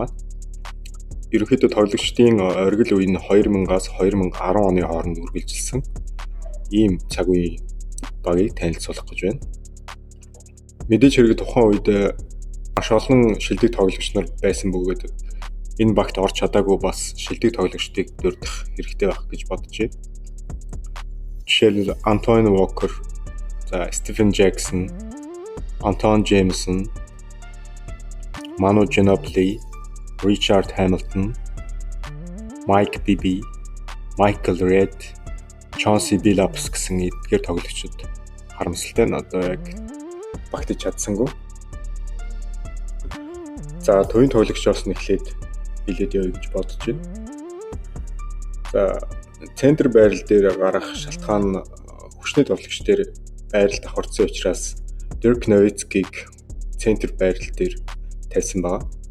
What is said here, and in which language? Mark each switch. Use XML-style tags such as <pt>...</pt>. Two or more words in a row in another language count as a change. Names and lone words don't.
<mn>Ерөнхийдөө тоглогчдын оргил үе нь 2000-аас 2010 оны хооронд үргэлжилсэн ийм цаг үеийн багийг танилцуулах гэж байна. Мэдээж хэрэг тухайн үед маш олон шилдэг тоглогч нар байсан бөгөөд энэ багт орж чадаагүй бас шилдэг тоглогчдыг дурдах хэрэгтэй байх гэж бодож байна. Жишээлбэл Antoine Walker, за Stephen Jackson, Antawn Jamison, Manu Ginobili, Richard Hamilton, Mike Bibby, Michael Redd, Chauncey Billups гэсэн эдгээр тоглогчид харамсалтай нь одоо яг багтаж чадсангүй. За төвийн тоглогчоос нь эхлээд билээд явъя гэж бодож байна. За центр байрал дээр гарах шалтгаан хүчний тоглогч дээр байрал давхарцсан учраас Dirk Nowitzki-г центр байрал дээр тавьсан байгаа.</mn>